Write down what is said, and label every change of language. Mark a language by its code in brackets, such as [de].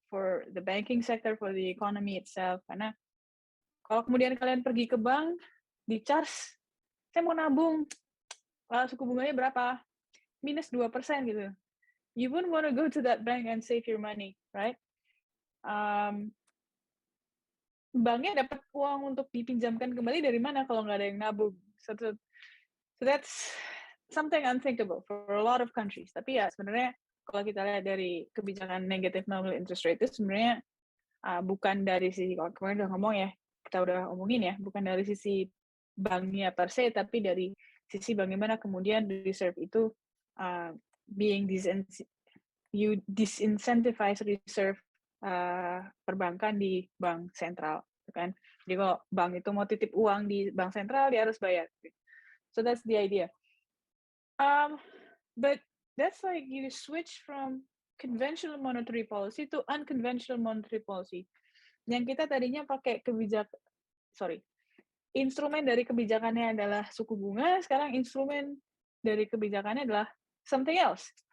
[en] for the banking sector, for the economy itself. [id] Karena kalau kemudian kalian pergi ke bank, di charge, saya mau nabung, suku bunganya berapa? Minus 2% gitu. [en] You wouldn't want to go to that bank and save your money, right? [id] Banknya dapat uang untuk dipinjamkan kembali dari mana kalau nggak ada yang nabung? [en] So that's something unthinkable for a lot of countries. [id] Tapi ya sebenarnya kalau kita lihat dari kebijakan negative nominal interest rate itu sebenarnya bukan dari sisi, kalau kemarin udah ngomong ya, kita udah omongin ya, bukan dari sisi banknya per se, tapi dari sisi bagaimana kemudian reserve itu [en] being you disincentivize [id] reserve perbankan di bank sentral, kan? Jadi kalau bank itu mau titip uang di bank sentral, dia harus bayar. [en] So that's the idea. But that's like you switch from conventional monetary policy to unconventional monetary policy. [id] Yang kita tadinya pakai instrumen dari kebijakannya adalah suku bunga, sekarang instrumen dari kebijakannya adalah [en] something else.